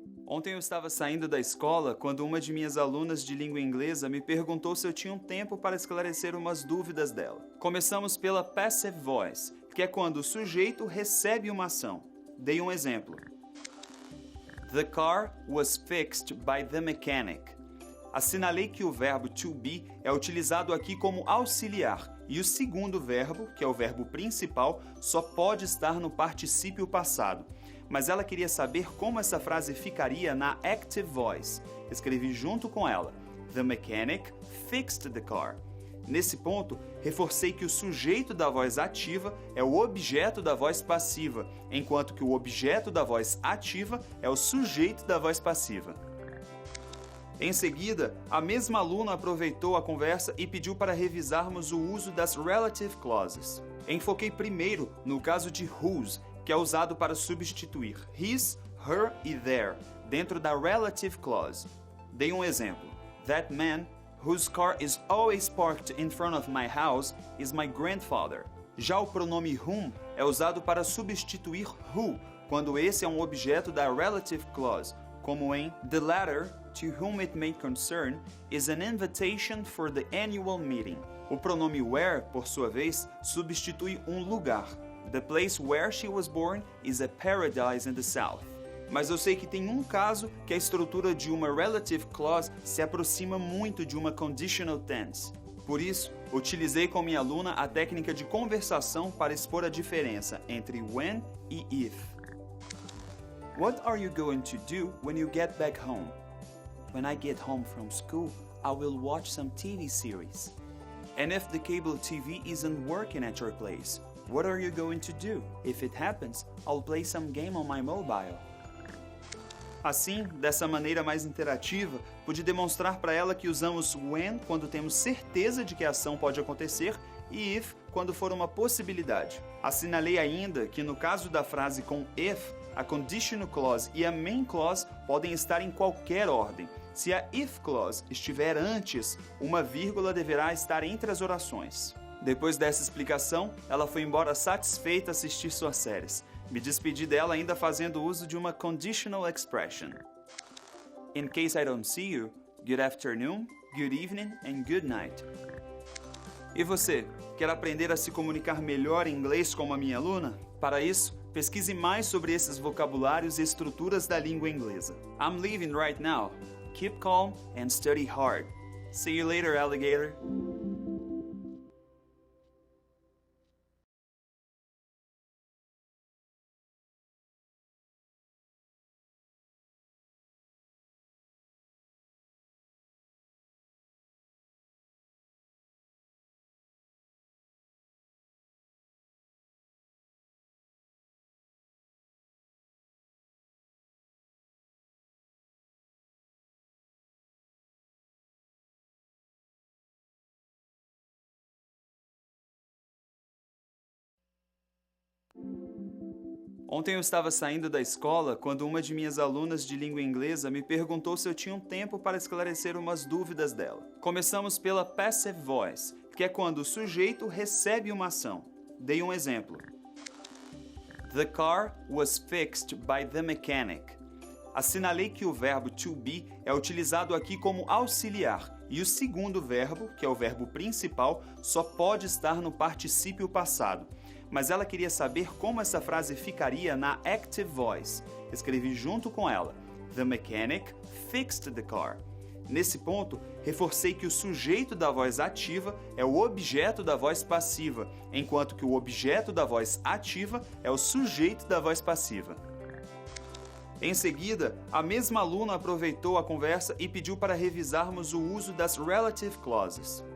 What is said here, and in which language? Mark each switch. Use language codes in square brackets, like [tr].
[pt] Ontem eu estava saindo da escola quando uma de minhas alunas de língua inglesa me perguntou se eu tinha um tempo para esclarecer umas dúvidas dela. Começamos pela passive voice, que é quando o sujeito recebe uma ação. Dei um exemplo. [en] The car was fixed by the mechanic. [pt] Assinalei que o verbo to be é utilizado aqui como auxiliar e o segundo verbo, que é o verbo principal, só pode estar no particípio passado. Mas ela queria saber como essa frase ficaria na active voice. Escrevi junto com ela. [en] The mechanic fixed the car. [pt] Nesse ponto, reforcei que o sujeito da voz ativa é o objeto da voz passiva, enquanto que o objeto da voz ativa é o sujeito da voz passiva. Em seguida, a mesma aluna aproveitou a conversa e pediu para revisarmos o uso das relative clauses. Enfoquei primeiro no caso de whose, que é usado para substituir his, her e their, dentro da relative clause. Dei um exemplo. [en] That man, whose car is always parked in front of my house, is my grandfather. [pt] Já o pronome whom é usado para substituir who, quando esse é um objeto da relative clause, como em [en] The letter, to whom it may concern, is an invitation for the annual meeting. [pt] O pronome where, por sua vez, substitui um lugar. [en] The place where she was born is a paradise in the south. [pt] Mas eu sei que tem um caso que a estrutura de uma relative clause se aproxima muito de uma conditional tense. Por isso, utilizei com minha aluna a técnica de conversação para expor a diferença entre when e if. [en] What are you going to do when you get back home? When I get home from school, I will watch some TV series. And if the cable TV isn't working at your place, what are you going to do? If it happens, I'll play some game on my mobile. [pt] Assim, dessa maneira mais interativa, pude demonstrar para ela que usamos when quando temos certeza de que a ação pode acontecer e if quando for uma possibilidade. Assinalei ainda que no caso da frase com if, a conditional clause e a main clause podem estar em qualquer ordem. Se a if clause estiver antes, uma vírgula deverá estar entre as orações. Depois dessa explicação, ela foi embora satisfeita a assistir suas séries. Me despedi dela ainda fazendo uso de uma conditional expression. [en] In case I don't see you, good afternoon, good evening and good night. [pt] E você, quer aprender a se comunicar melhor em inglês como a minha aluna? Para isso, pesquise mais sobre esses vocabulários e estruturas da língua inglesa. [en] I'm leaving right now. Keep calm and study hard. See you later, alligator. [pt] Ontem eu estava saindo da escola quando uma de minhas alunas de língua inglesa me perguntou se eu tinha um tempo para esclarecer umas dúvidas dela. Começamos pela passive voice, que é quando o sujeito recebe uma ação. Dei um exemplo. [en] The car was fixed by the mechanic. [pt] Assinalei que o verbo to be é utilizado aqui como auxiliar e o segundo verbo, que é o verbo principal, só pode estar no particípio passado. Mas ela queria saber como essa frase ficaria na active voice. Escrevi junto com ela. [en] The mechanic fixed the car. [pt] Nesse ponto, reforcei que o sujeito da voz ativa é o objeto da voz passiva, enquanto que o objeto da voz ativa é o sujeito da voz passiva. Em seguida, a mesma aluna aproveitou a conversa e pediu para revisarmos o uso das relative clauses.